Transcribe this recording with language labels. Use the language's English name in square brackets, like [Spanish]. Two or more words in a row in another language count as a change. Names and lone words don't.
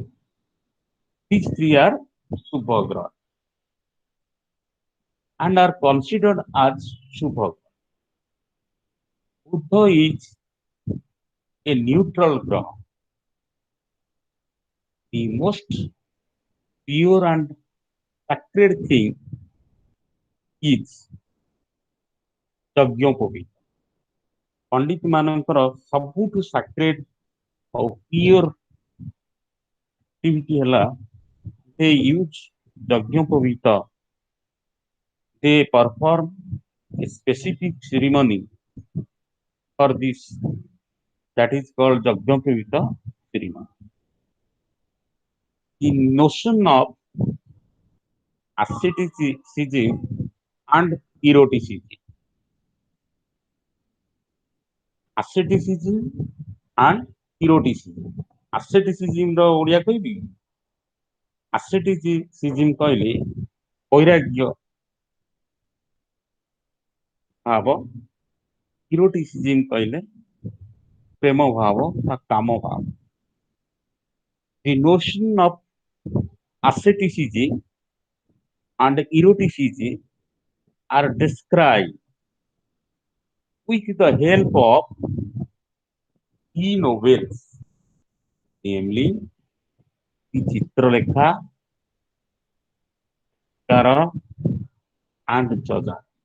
[English] These 3 are Subha grahas and are considered as Subha. Buddha is a neutral graha, the most pure and sacred thing is ଯଜ୍ଞୋପବୀତ। [Odia] ପଣ୍ଡିତ ମାନଙ୍କର ସବୁଠୁ [English] sacred ଆଉ pure activity ହେଲା they use ଯଜ୍ଞୋପବୀତ, they perform a specific ceremony for this, that is called ଯଜ୍ଞୋପବୀତ ceremony. The notion of asceticism and eroticism. Asceticism and eroticism. [Odia] Asceticism ର ଓଡ଼ିଆ କହିବି? Asceticism କହିଲେ ବୈରାଗ୍ୟ ଭାବ, eroticism କହିଲେ ପ୍ରେମ ଭାବ ବା କାମ ଭାବ। [English] The notion of asceticism and eroticism are described with the help of key novels, namely the Chitralekha, Kara, and Chaja.